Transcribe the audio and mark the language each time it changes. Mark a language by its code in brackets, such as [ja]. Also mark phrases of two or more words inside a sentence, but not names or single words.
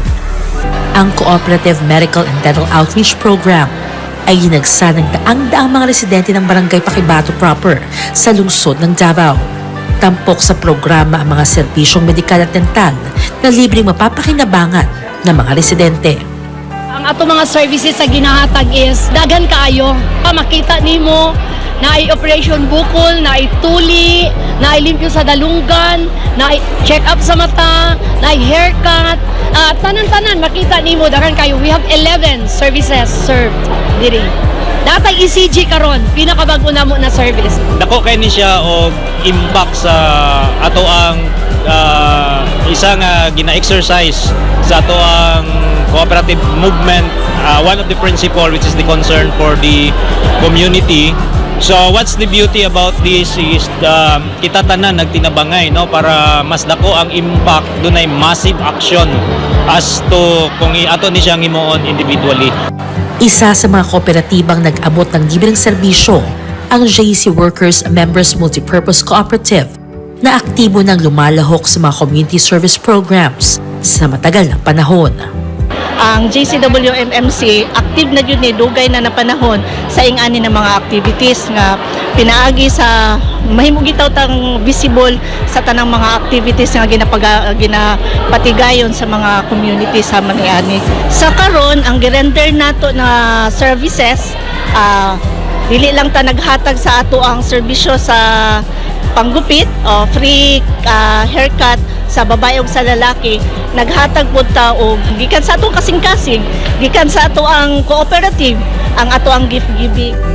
[tl] Ang Cooperative Medical and Dental Outreach Program ay ginagsa ng daang-daang mga residente ng Barangay Paquibato proper sa lungsod ng Davao. Tampok sa programa ang mga serbisyong medikal at dental na libreng mapapakinabangan ng mga residente. [ceb] Ang ato mga services sa ginahatag is daghan kaayo. Makita nimo na ay operation bukol, na ay tuli, na ay limpyo sa dalunggan, na ay check up sa mata, na ay haircut. Tanan-tanan makita nimo daghan kayo. [en] We have 11 services served diri. [ceb] Datay ECG karon, pinakabago namo na service. Dako kay ni siya og impact sa ato ang isa nga gina-exercise sa ato ang [en] cooperative movement. One of the principle which is the concern for the community. [ceb] So [en] what's the beauty about this is [ceb] kita tanan nagtinabangay no para mas dako ang impact dunay [en] massive action as to [ceb] kung ato ni siyang himuon individually. [tl] Isa sa mga kooperatibang nag-abot ng libreng serbisyo ang JC Workers Members Multipurpose Cooperative na aktibo ng lumalahok sa mga [en] community service programs [tl] sa matagal na panahon. [ceb] Ang JCWMMC active na yun dugay na panahon sa ingani ng mga activities nga pinaagi sa mahimugitaw tang visible sa tanang mga activities nga ginapatigayon sa mga community sa maniani. Sa karon ang girender nato na services dili lang ta naghatag sa ato ang serbisyo sa panggupit o [en] free haircut [ceb] sa babae ug sa lalaki, naghatag pud ta og gikan sa atong kasing-kasing, gikan sa ato ang cooperative, ang ato ang [en] gift giving.